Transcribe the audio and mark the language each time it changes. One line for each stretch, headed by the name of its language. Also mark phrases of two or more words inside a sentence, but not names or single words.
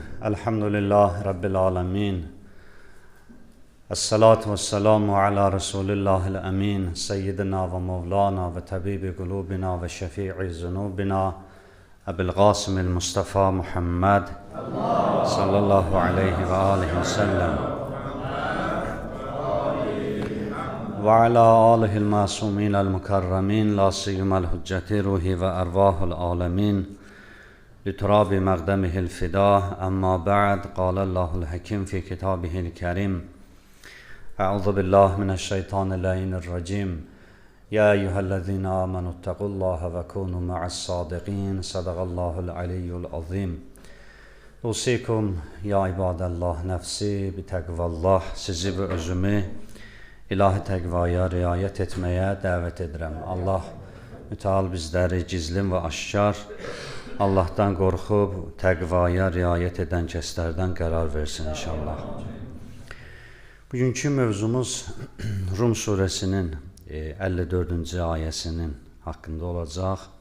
Arabic: الحمد لله رب العالمين. الصلاة والسلام على رسول الله الأمين. سيدنا ومولانا وطبيب قلوبنا وشفيع ذنوبنا أبي القاسم المصطفى محمد صلى الله عليه وعليه وسلم. وعلى آله المعصومين المكرمين لا سيما الحجة روحي وأرواح العالمين لتراب مقدمه الفداء أما بعد قال الله الحكيم في كتابه الكريم أعوذ بالله من الشيطان اللعين الرجيم يا أيها الذين آمنوا اتقوا الله وكونوا مع الصادقين صدق الله العلي العظيم أوصيكم يا عباد الله نفسي بتقوى الله
Azerbaijani: sizi ve özümü İlahi təqvaya riayət etməyə dəvət edirəm. Allah mütəal bizləri gizlin və aşkar Allahdan qorxub təqvaya riayət edən kəslərdən qərar versin inşallah. Bugünkü mövzumuz Rum surəsinin 54-cü ayəsinin haqqında olacaq.